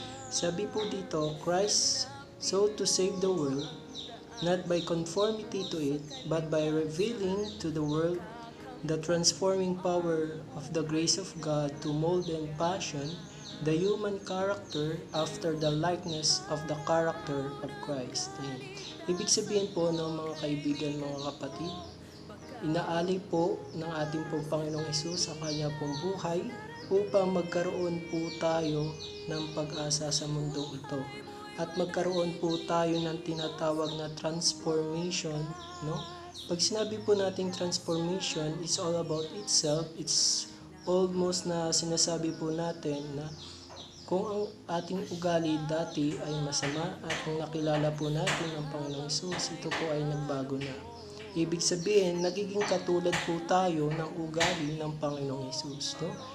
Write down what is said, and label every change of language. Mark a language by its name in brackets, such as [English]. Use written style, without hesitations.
[Filipino] Sabi po dito, [English] Christ so to save the world, not by conformity to it, but by revealing to the world the transforming power of the grace of God to mold and fashion the human character after the likeness of the character of Christ. [Filipino] Ayan. Ibig sabihin po ng mga kaibigan, mga kapatid, inaalay po ng ating pong Panginoong Hesus sa kanya pong buhay upang magkaroon po tayo ng pag-asa sa mundong ito. At magkaroon po tayo ng tinatawag na transformation, no? Pag sinabi po nating transformation, [English] it's all about itself. [Filipino] It's almost na sinasabi po natin na kung ang ating ugali dati ay masama at kung nakilala po natin ang Panginoong Hesus, ito po ay nagbago na. Ibig sabihin, nagiging katulad po tayo ng ugali ng Panginoong Hesus, no?